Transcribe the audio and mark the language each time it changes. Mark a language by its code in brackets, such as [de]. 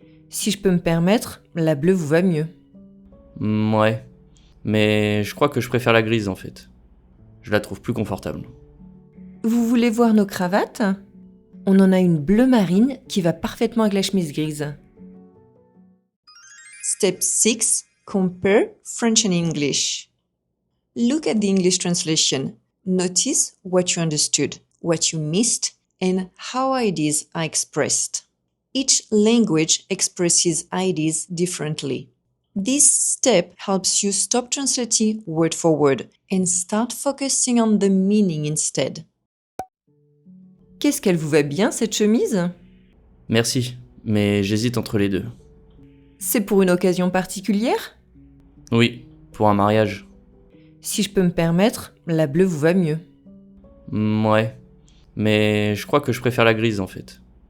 [fr] Si je peux me permettre, la bleue vous va mieux. Ouais, mais je crois que je préfère la grise en fait. Je la trouve plus confortable. Vous voulez voir nos cravates? On en a une bleu marine qui va parfaitement avec la chemise grise. [en] Step 6. Compare French and English. Look at the English translation. Notice what you understood, what you missed, and how ideas are expressed. Each language expresses ideas differently. This step helps you stop translating word for word and start focusing on the meaning instead. [fr] Qu'est-ce qu'elle vous va bien, cette chemise? Merci, mais j'hésite entre les deux. C'est pour une occasion particulière? Oui, pour un mariage. Si je peux me permettre, la bleue vous va mieux. Ouais, mais je crois que je préfère la grise en fait.